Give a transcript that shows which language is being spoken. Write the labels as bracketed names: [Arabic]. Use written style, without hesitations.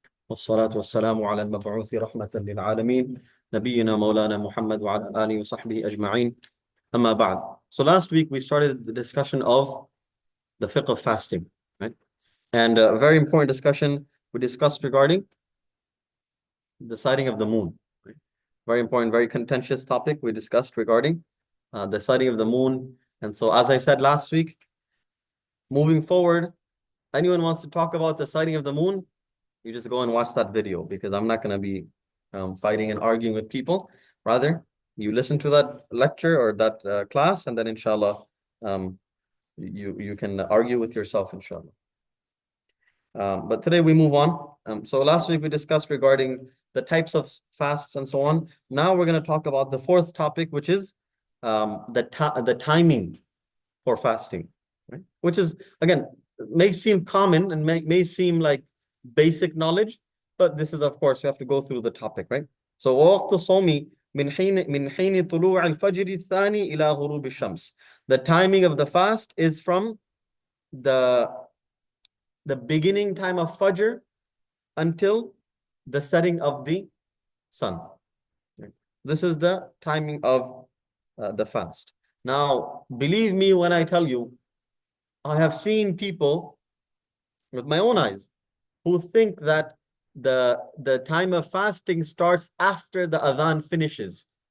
[Arabic] والصلاة والسلام على المبعوث رحمة للعالمين نبينا مولانا محمد وعلى آله وصحبه أجمعين أما بعد. [English] So last week we started the discussion of the fiqh of fasting, right? And a very important discussion we discussed regarding the sighting of the moon, right? Very important, very contentious topic we discussed regarding the sighting of the moon. And so as I said last week, moving forward, anyone wants to talk about the sighting of the moon, you just go and watch that video, because I'm not going to be fighting and arguing with people. Rather, you listen to that lecture or that class, and then inshallah, you can argue with yourself, inshallah. But today we move on. So last week we discussed regarding the types of fasts and so on. Now we're going to talk about the fourth topic, which is the timing for fasting, right? Which is, again, may seem common and may seem like basic knowledge, but this is, of course, you have to go through the topic, right? So [Arabic] وقت الصوم من حين طلوع الفجر الثاني إلى غروب الشمس. [English] The timing of the fast is from the beginning time of Fajr until the setting of the sun. This is the timing of the fast. Now, believe me when I tell you, I have seen people with my own eyes who think that the time of fasting starts after the adhan finishes.